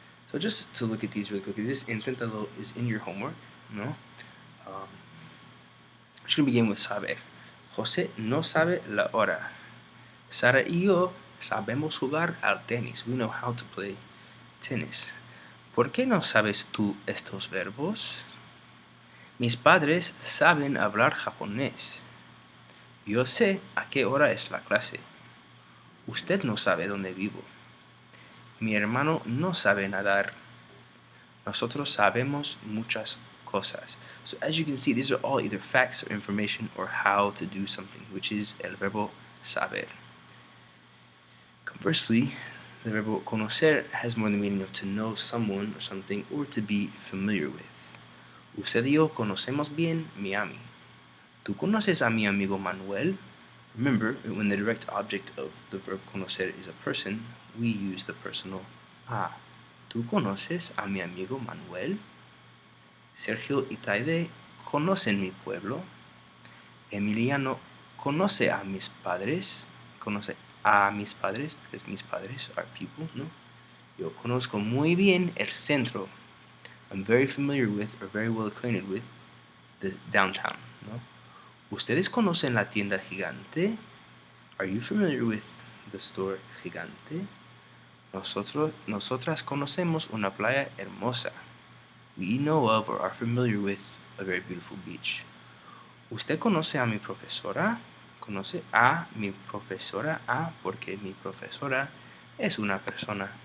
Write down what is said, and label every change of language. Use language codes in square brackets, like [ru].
[en] So just to look at these really quickly, this inténtalo is in your homework, no? We're just going to begin with saber. [es] José no sabe la hora. Sara y yo sabemos jugar al tenis. [en] We know how to play tennis. [es] ¿Por qué no sabes tú estos verbos? Mis padres saben hablar japonés. Yo sé a qué hora es la clase. Usted no sabe dónde vivo. Mi hermano no sabe nadar. Nosotros sabemos muchas cosas. [en] So as you can see, these are all either facts or information or how to do something, which is el verbo saber. Conversely, the verbo conocer has more the meaning of to know someone or something or to be familiar with. [es] Usted y yo conocemos bien Miami. ¿Tú conoces a mi amigo Manuel? [en] Remember, when the direct object of the verb conocer is a person, we use the personal [es] Ah, ¿tú conoces a mi amigo Manuel? Sergio y Taide conocen mi pueblo. Emiliano conoce a mis padres. Conoce a mis padres, [en] because [es] mis padres [en] are people, [es] ¿no? Yo conozco muy bien el centro. [en] I'm very familiar with, or very well acquainted with, the downtown, ¿no? [es] ¿Ustedes conocen la tienda gigante? [en] Are you familiar with the store gigante? [es] Nosotras conocemos una playa hermosa. [en] We know of or are familiar with a very beautiful beach. [es] ¿Usted conoce a mi profesora? ¿Conoce a mi profesora? Ah, porque mi profesora es una persona.